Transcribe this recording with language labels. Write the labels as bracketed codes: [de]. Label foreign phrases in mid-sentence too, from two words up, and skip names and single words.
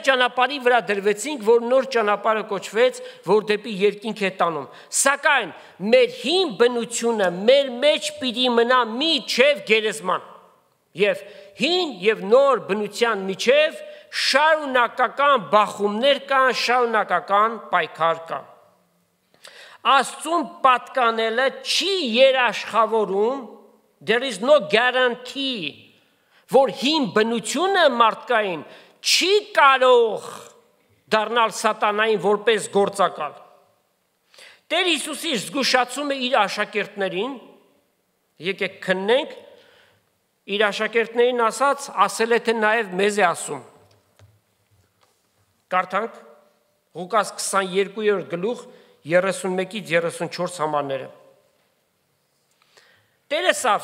[hy] ճանապարհի վրա դրվեցինք, որ նոր ճանապարհը կոչվեց, որ դեպի երկինք է տանում։ Սակայն մեր հին բնությունը մեր մեջ պիտի մնա միջև գերեզման։ Եվ հին եւ նոր բնության միջև շարունակական բախումներ կան, շարունակական պայքար կա։ Աստծուն պատկանելը չի երաշխավորում, [en] there is no guarantee, [hy] որ հին բնությունը մարդկային չի կարող դառնալ սատանային որպես գործակալ։ Տեր Հիսուսի զգուշացում է իր աշակերտներին, եկեք քննենք, իր աշակերտներին ասել է, թե նաև մեզ է ասում։ Կարդանք Ղուկաս 22-րդ գլուխ 31-ից 34 համարները։ Տերը ասավ.